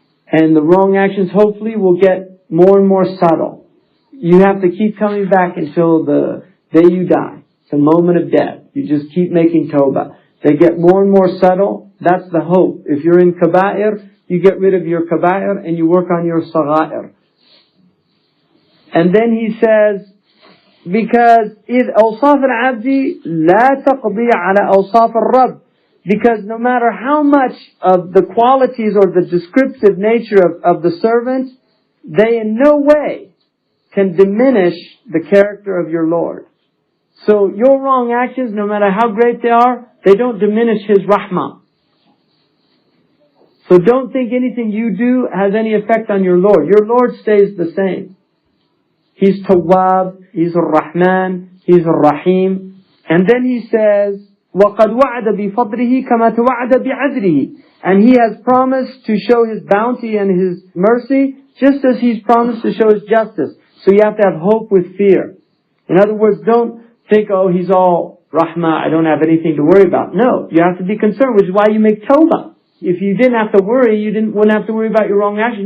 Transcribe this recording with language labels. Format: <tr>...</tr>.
<en>And the wrong actions hopefully will get more and more subtle. You have to keep coming back until the day you die. It's a moment of death. You just keep making tawbah. They get more and more subtle. That's the hope. If you're in kaba'ir, you get rid of your kaba'ir and you work on your sagha'ir. And then he says, because</en> <ar>إذ أوصاف العبد لا تقضي على أوصاف الرب.</ar> <en>Because no matter how much of the qualities or the descriptive nature of the servant, they in no way can diminish the character of your Lord. So your wrong actions, no matter how great they are, they don't diminish His rahmah. So don't think anything you do has any effect on your Lord. Your Lord stays the same. He's Tawwab, He's Ar-Rahman, He's Ar-Rahim. And then He says,</en> <ar>وَقَدْ وَعَدَ بِفَضْلِهِ كَمَا تَوَعَدَ بِعَدْلِهِ.</ar> <en>And He has promised to show His bounty and His mercy, just as He's promised to show His justice. So you have to have hope with fear. In other words, don't think, oh, He's all Rahmah, I don't have anything to worry about. No, you have to be concerned, which is why you make tawbah. If you didn't have to worry, you wouldn't have to worry about your wrong actions.</en>